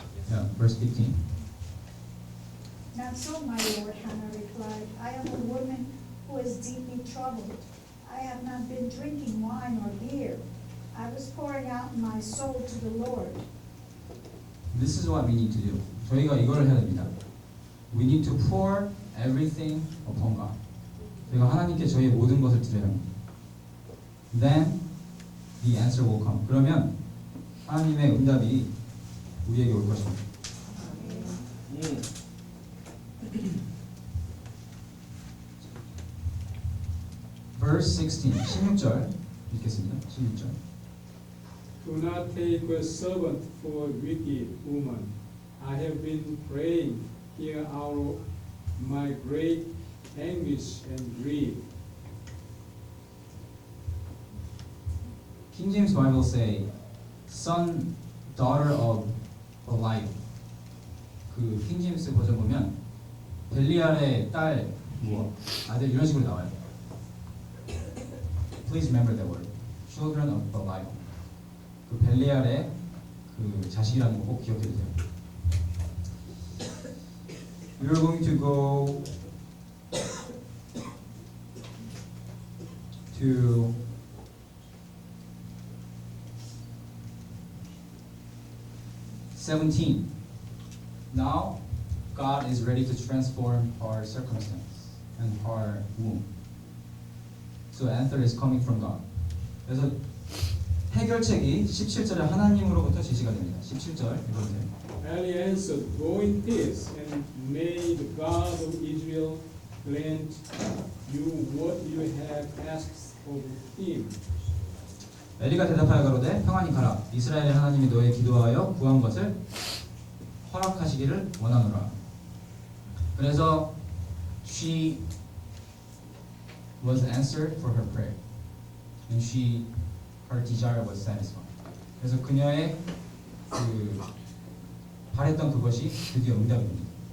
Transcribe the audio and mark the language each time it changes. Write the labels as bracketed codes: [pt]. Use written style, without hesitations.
[en] Yeah, verse 15. Not so, my lord, Hannah replied. I am a woman who is deeply troubled. I have not been drinking wine or beer. I was pouring out my soul to the Lord. This is what we need to do. [ko] 저희가 이걸 해야 됩니다. [en] We need to pour everything upon God. [ko] 저희가 하나님께 저희의 모든 것을 드려야 합니다. [en] Then the answer will come. [ko] 그러면 하나님의 응답이 우리에게 올 것입니다. [en] Verse 16, [ko] 16절 읽겠습니다. 16절. [en] Do not take a servant for a wicked woman. I have been praying here out of my great anguish and grief. King James Bible say, son, daughter of Belial. [ko] 그 킹제임스 버전 보면 벨리알의 딸, 뭐 아들 이런 식으로 나와요. [en] Please remember that word. Children of Belial. [ko] 그 벨리알의 그 자식이라는 거 꼭 기억해 두세요. [en] We are going to go to (17). Now, God is ready to transform her circumstance and her womb. So, answer is coming from God. [ko] 그래서 해결책이 17절에 하나님으로부터 제시가 됩니다. 17절 읽어주세요. [en] Eli answered, Go in peace, and may the God of Israel grant you what you have asked of him. [ko] 엘리가 대답하여 가로되 평안히 가라. 이스라엘의 하나님이 너의 기도하여 구한 것을 허락하시기를 원하노라. 그래서 [en] she was answered for her prayer, and her desire was satisfied. [ko] 그래서 그녀의 그 바랬던 그것이 드디어 응답이 됩니다.